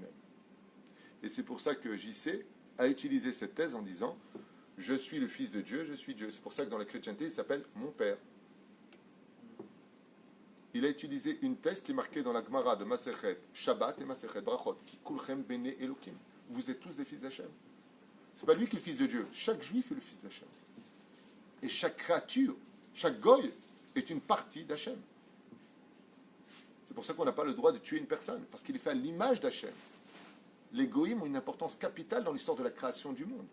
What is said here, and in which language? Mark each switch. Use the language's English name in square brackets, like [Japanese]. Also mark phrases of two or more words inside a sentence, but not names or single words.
[French] Et c'est pour ça que JC a utilisé cette thèse en disant je suis le fils de Dieu, je suis Dieu. C'est pour ça que dans la chrétienté, il s'appelle mon père. Il a utilisé une thèse qui est marquée dans la Gemara de Masechet Shabbat et Masechet Brachot, qui [Hebrew] כולכם בני אלוקים. [French] Vous êtes tous des fils d'Hachem. C'est pas lui qui est le fils de Dieu. Chaque juif est le fils d'Hachem. Et chaque créature, chaque goy est une partie d'Hachem. C'est pour ça qu'on n'a pas le droit de tuer une personne, parce qu'il est fait à l'image d'Hachem. Les goïms ont une importance capitale dans l'histoire de la création du monde.